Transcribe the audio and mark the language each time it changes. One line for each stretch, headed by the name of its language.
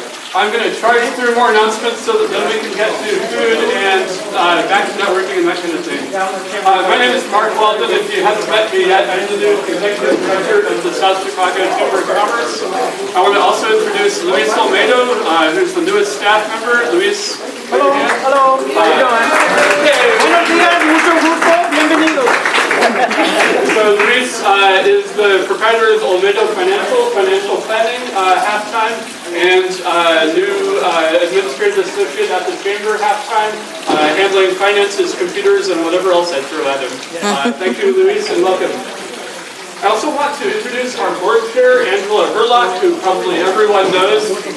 English: I'm going to charge through more announcements so that then we can get to food and back to networking and that kind of thing. My name is Mark Walden. If you haven't met me yet, I'm the new Executive Director of the South Chicago Chamber of Commerce. I want to also introduce Luis Olmedo, who's the newest staff member. Luis, hello. Hello. How are you doing? Hey.
Spanish: Buenos días, mucho gusto, bienvenidos.
English: So Luis is the proprietor of Olmedo Financial Planning, half-time, and new administrative associate at the Chamber, half-time, handling finances, computers, and whatever else I throw at him. Thank you, Luis, and welcome. I also want to introduce our board chair, Angela Herlock, who probably everyone knows.